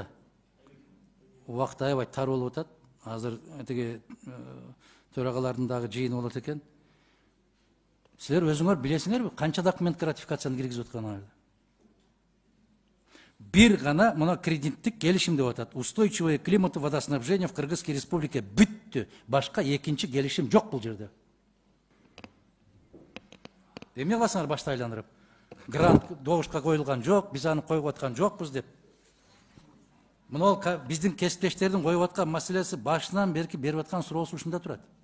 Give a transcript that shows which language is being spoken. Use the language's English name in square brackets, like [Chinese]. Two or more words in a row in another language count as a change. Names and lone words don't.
[Kyrgyz] Убакыт аябай тар болуп атат. Азыр тиги төрагалардын дагы жыйыны болот экен. Силер өзүңөр билесиңерби канча документке ратификацияны киргизип атканыңарды? Бир гана мына кредиттик келишим деп атат. [Russian] Устойчивое климату водоснабжение в Кыргызской республике бүттү. [Kyrgyz] Башка экинчи келишим жок бул жерде. Эмне кыласыңар башты айландырып? Грант добушка коюлган жок, биз аны коюп аткан жокпуз деп. Мына биздин кесиптештердин коюп аткан маселеси башынан берки берип аткан суроосу ушунда турат.